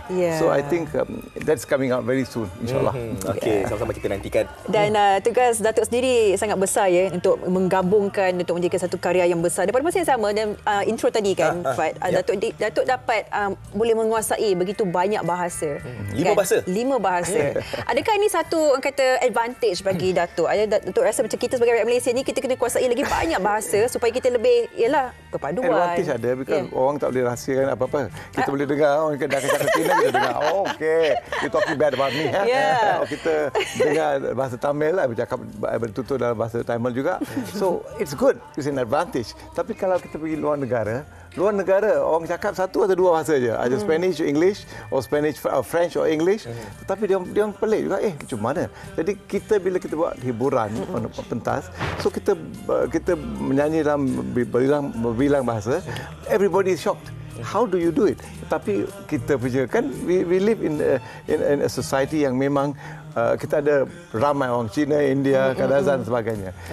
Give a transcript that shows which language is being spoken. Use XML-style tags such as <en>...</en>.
<en>So I think that's coming out very soon, insyaAllah.</en> <ms>Okey, sama-sama kita nantikan. Dan tugas Datuk sendiri sangat besar ya untuk menggabungkan, untuk menjadikan satu karya yang besar. Daripada masa yang sama dan intro tadi kan, Fad, Datuk dapat boleh menguasai begitu banyak bahasa. 5 bahasa? 5 bahasa. Adakah ini satu kata advantage bagi Datuk? Datuk rasa macam kita sebagai rakyat Malaysia ni, kita kena kuasai lagi banyak bahasa supaya kita lebih, berpaduan. Advantage ada, because orang tak boleh rahsiakan apa-apa. Kita boleh dengar, orang dah cakap Cina, kita dengar, oh, okay,</ms> <en>you talking bad about me.</en> <ms>Kita dengar bahasa Tamil, bercakap bertutur dalam bahasa Tamil juga.</ms> <en>So, it's good, it's an advantage.</en> <ms>Tapi kalau kita pergi luar negara, orang cakap 1 atau 2 bahasa saja. Ada Spanish, English, or Spanish, French or English. Tetapi dia orang pelik juga. Macam mana? Jadi bila kita buat hiburan pentas, so kita menyanyi dalam berbilang bahasa,</ms> <en>everybody is shocked. How do you do it?</en> <ms>Tapi kita punya kan,</ms> <en>we live in a society</en> <ms>yang memang kita ada ramai orang Cina, India, Kadazan dan sebagainya.</ms>